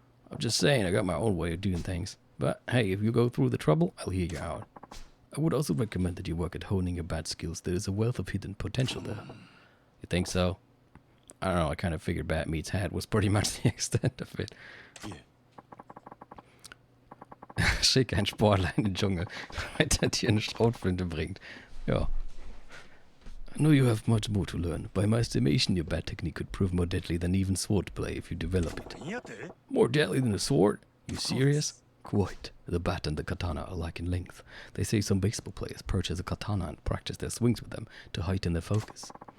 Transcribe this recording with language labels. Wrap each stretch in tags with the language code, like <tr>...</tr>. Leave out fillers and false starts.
<en>I'm just saying, I got my own way of doing things. But hey, if you go through the trouble, I'll hear you out. I would also recommend that you work at honing your bat skills. There is a wealth of hidden potential there. You think so? I don't know, I kind of figured Bat Meets Hat was pretty much the extent of it.</en> <de>Schick ein Sportler in den Dschungel, damit er dir eine Schrotflinte bringt. Ja.</de> <en>I know you have much more to learn. By my estimation, your bat technique could prove more deadly than even sword play if you develop it. More deadly than a sword? You serious? Quite. The bat and the katana are alike in length. They say some baseball players purchase a katana and practice their swings with them to heighten their focus.</en>